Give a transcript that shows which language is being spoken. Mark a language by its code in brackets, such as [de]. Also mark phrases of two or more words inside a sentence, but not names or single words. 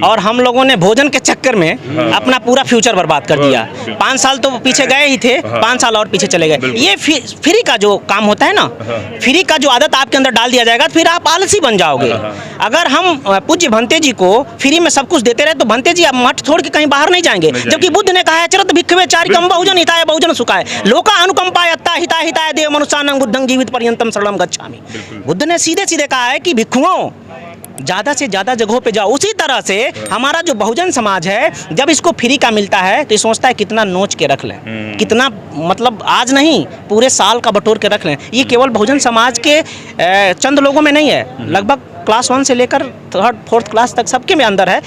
[hi] और हम लोगों ने भोजन के चक्कर में अपना पूरा फ्यूचर बर्बाद कर दिया। 5 साल तो पीछे गए ही थे, 5 साल और पीछे चले गए। ये फ्री का जो काम होता है ना, फ्री का जो आदत आपके अंदर डाल दिया जाएगा, फिर आप आलसी बन जाओगे। अगर हम पूज्य भंते जी को फ्री में सब कुछ देते रहे तो भंते जी अब मठ छोड़ के कहीं बाहर नहीं जाएंगे, जबकि बुद्ध ने कहा है [pi] चरत भिक्षवे चारिकम बहुजन हिताय बहुजन सुखाय लोका अनुकंपाय अत्ता हिताय हिताय देव मनुष्यानं बुद्धं जीवित पर्यंतम शरणं गच्छामि। [hi] बुद्ध ने सीधे सीधे कहा है कि भिक्षुओं, ज़्यादा से ज़्यादा जगहों पे जाओ। उसी तरह से हमारा जो बहुजन समाज है, जब इसको फ्री का मिलता है तो ये सोचता है कितना नोच के रख लें, कितना मतलब आज नहीं पूरे साल का बटोर के रख लें। ये केवल बहुजन समाज के चंद लोगों में नहीं है, लगभग क्लास 1 से लेकर 3rd 4th क्लास तक सबके में अंदर है।